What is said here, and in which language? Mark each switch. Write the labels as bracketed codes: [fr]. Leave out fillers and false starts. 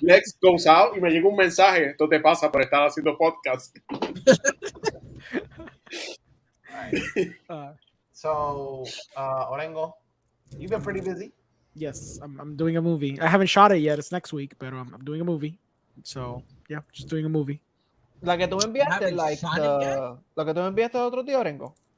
[en] Lex goes out [es] y me llega un mensaje, esto te pasa por estar haciendo podcast. [en] So, Orengo, you've been pretty busy. Yes, I'm doing a movie. I haven't shot it yet. It's next week, but I'm doing a movie. So, yeah, just doing a movie. [es] La que tú me enviaste, [en] Haven't shot it yet? [es] lo que tú me enviaste el otro día, Orengo.